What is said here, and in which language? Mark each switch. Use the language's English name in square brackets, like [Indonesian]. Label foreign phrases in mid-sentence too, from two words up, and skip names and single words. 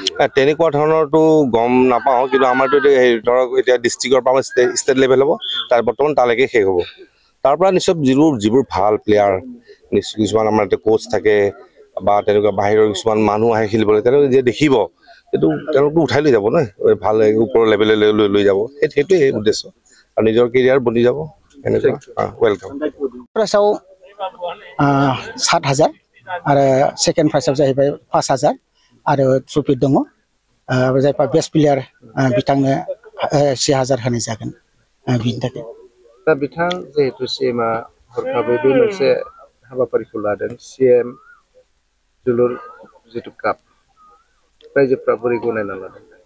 [Assamese] তেনেকুৱা ধৰণৰতো গম নাপাওঁ কিন্তু আমাৰতো ধৰক এতিয়া ডিষ্ট্ৰিক্টৰ পৰা [English] state level [Assamese] হ'ব তাৰ বৰ্তমান তালৈকে শেষ হ'ব তাৰ পৰা নিশ্চয় যিবোৰ ভাল প্লেয়াৰ নিশ্চয় কিছুমান আমাৰ এতিয়া কোচ থাকে বা তেনেকুৱা বাহিৰৰ কিছুমান মানুহ আহে খেলিবলৈ তেওঁলোকে যে দেখিব সেইটো তেওঁলোকতো উঠাই লৈ যাব ন ভাল ওপৰৰ লেভেললৈ লৈ যাব সেইটোৱে উদ্দেশ্য আৰু নিজৰ কেৰিয়াৰ বনি যাব এনেকুৱা वेलकाम [Bodo] प्राइसआव 7,000 आरो सेकेन्ड प्राइसआव जाहैबाय 5,000 आरो ट्रफि दङ जायफोर [English] best player [Bodo] बिथांनो 6,000 होनाय जागोन बिनि थाखाय दा बिथां जेहेतु सीएमआ हरखाबै बे मोनसे हाबाफारिखौ लादों सीएम जोलुर जितु काप रायजोफ्रा बोरै गनायना लादों